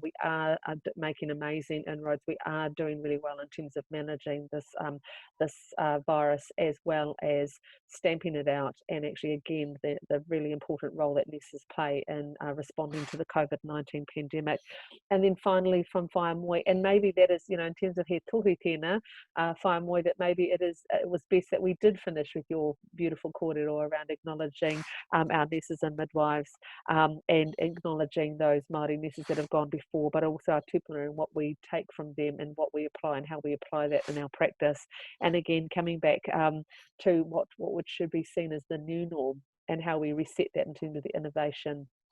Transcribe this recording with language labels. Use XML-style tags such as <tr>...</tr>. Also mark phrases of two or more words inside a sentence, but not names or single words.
<en>We are making amazing inroads. We are doing really well in terms of managing this virus, as well as stamping it out, and actually again the really important role that nurses play in responding to the COVID-19 pandemic. And then finally from Whaiamoi, and maybe that is, in terms of</en> <mi>he tohu tēnā,</mi> <en>Whaiamoi, that maybe it was best that we did finish with your beautiful kōrero around acknowledging our nurses and midwives, and acknowledging those Māori nurses that have gone before, but also our tupuna and what we take from them and what we apply and how we apply that in our practice. And again, coming back to what should be seen as the new norm, and how we reset that in terms of the innovation.</en>